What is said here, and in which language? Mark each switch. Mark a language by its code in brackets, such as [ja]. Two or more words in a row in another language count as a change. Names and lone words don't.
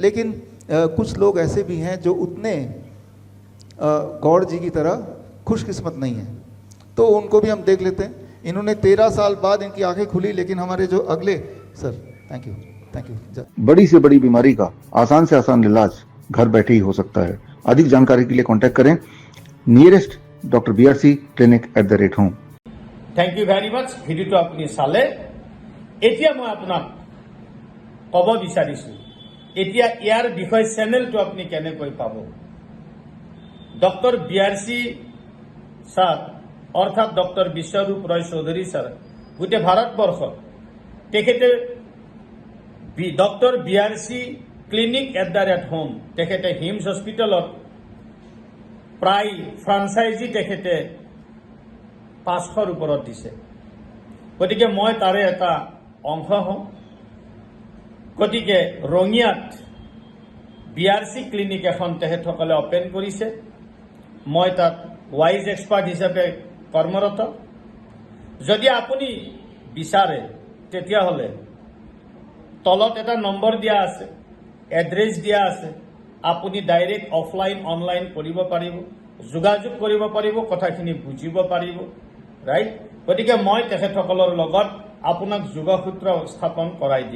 [hi] लेकिन कुछ लोग ऐसे भी हैं जो उतने गौड़ जी की तरह खुशकिस्मत नहीं है, तो उनको भी हम देख लेते हैं। इन्होंने 13 साल बाद इनकी आंखें खुली, लेकिन हमारे जो अगले सर, [en] thank you. [hi] बड़ी से बड़ी बीमारी का आसान से आसान इलाज घर बैठे ही हो सकता है। अधिक जानकारी के लिए कांटेक्ट करें [en] nearest doctor [hi] BRC क्लिनिक @home। [en] thank you very much. [as] ভিডিওটো আপুনি চালে। এতিয়া মই আপোনাক ক'ব বিচাৰিছোঁ, এতিয়া ইয়াৰ বিষয় চেনেলটো আপুনি কেনেকৈ পাব। ডক্টৰ BRC স্যার অর্থাৎ ডক্টর বিশ্বরূপ রয় চৌধুরী স্যার গোটেই ভারতবর্ষত তেখেতে ডক্টর BRC ক্লিনিক @home তেখেতে হিমছ হস্পিটেলত প্ৰায় ফ্ৰাঞ্চাইজি তেখেতে 500ৰ ওপৰত দিছে। গতিকে মই তাৰে এটা অংশ হওঁ। গতিকে ৰঙিয়াত BRC ক্লিনিক এখন তেখেতসকলে অপেন কৰিছে। মই তাত [en] wise expert [as] হিসাবে কর্মরত। যদি আপনি বিচারে তেতিয়াহলে তলত এটা নম্বৰ দিয়া আছে, এড্ৰেছ দিয়া আছে, আপুনি [en] direct offline online [as] কৰিব পাৰিব, যোগাযোগ কৰিব পাৰিব, কথাখিনি বুজিব পাৰিব, ৰাইট। গতিকে মই তেখেতসকলৰ লগত আপোনাক যোগসূত্ৰ স্থাপন কৰাই দিম।